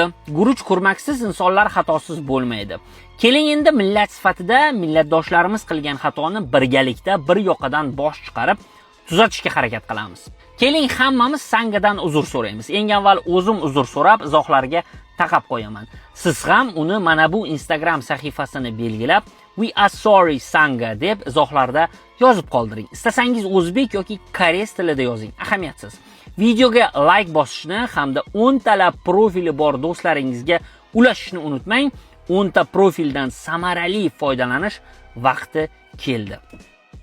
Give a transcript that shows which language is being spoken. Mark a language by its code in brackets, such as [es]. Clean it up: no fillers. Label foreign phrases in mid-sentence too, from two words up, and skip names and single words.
[uz] Guruch kurmaksiz insonlar xatosiz bo'lmaydi. Keling endi millat sifatida millatdoshlarimiz qilgan xatoni birgalikda bir yoqadan bosh chiqarib tuzatishga harakat qilamiz. Keling hammamiz Sangadan uzr so'raymiz. Eng avval o'zim uzr so'rab izohlarga taqab qo'yaman. Siz ham uni mana bu Instagram sahifasini belgilab [en] "We are sorry [uz] Sanga" deb izohlarda yozib qoldiring. Istasangiz o'zbek yoki koreys tilida yozing, ahamiyatsiz. Videoga like bosishni hamda 10 talab profili bor do'stlaringizga ulashishni unutmang. 10 ta profildan samarali foydalanish vaqti keldi.